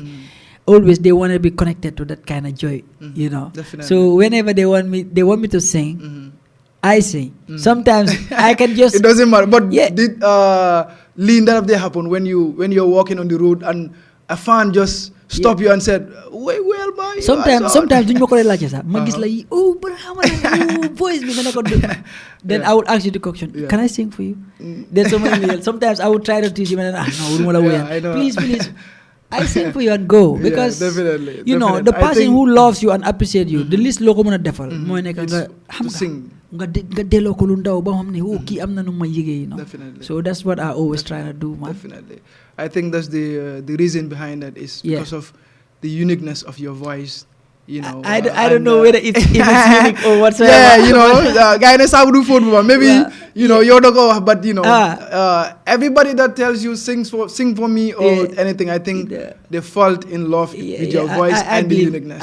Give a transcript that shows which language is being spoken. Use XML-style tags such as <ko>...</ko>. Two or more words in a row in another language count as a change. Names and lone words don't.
<en>Always they want to be connected to that kind of joy, you know. Definitely. So whenever they want me to sing, I sing. Sometimes I can just... It doesn't matter. But did Lean that they happen when you're walking on the road and a fan just stop you and said, "Wait, well, boy."</en> <wo>Sometimes duñ mako laaj sax ma gis la oh Barhama voice bi nga ko</wo> <en>then I would ask you the question, can I sing for you? Then sometimes I would try to teach you and no, please I sing for you and go, because definitely, you know the person who loves you and appreciate you, the least</en> <wo>loko mën a defal mooy nekk nga xam</wo> <en>sing.</en> <wo>nga delloo ko lu ndaw ba xam ne kii am na nu ma yëgee,</wo> <en>you know. Definitely. So that's what I always try to do, man. Definitely. I think that's the reason behind that is because of the uniqueness of your voice. You know, I don't know whether it's unique or whatsoever. Yeah, you know, guy na sabu do food, maybe you know you're the go, but you know, everybody that tells you sing for me or anything, I think they fall in love with your voice and the uniqueness.</en>